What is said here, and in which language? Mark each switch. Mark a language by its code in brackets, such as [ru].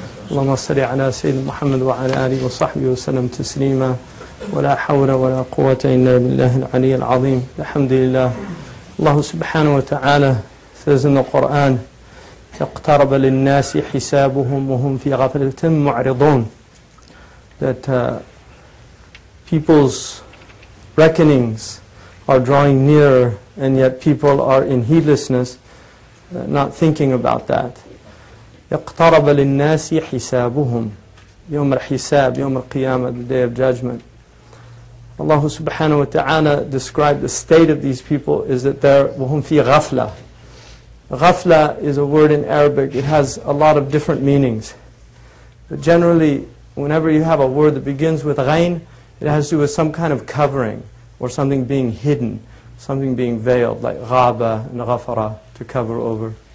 [ar] اللهم صل على سيدنا محمد وعلى آله وصحبه وسلم تسليما ولا حول ولا قوة إلا بالله العلي العظيم. Alhamdulillah. [en] Allah subhanahu wa ta'ala says in the Qur'an, [ar] اقترب للناس حسابهم وهم في غفلة معرضون, [en] that people's reckonings are drawing nearer and yet people are in heedlessness, not thinking about that. [ar] اقترب للناس حسابهم, يوم الحساب, يوم القيامة, [en] the day of judgment. Allah subhanahu wa ta'ala described the state of these people is that they're [ar] وهم في غفلة. [en] Ghafla is a word in Arabic. It has a lot of different meanings. But generally, whenever you have a word that begins with ghain, it has to do with some kind of covering or something being hidden, something being veiled, like ghaba and ghafara, to cover over.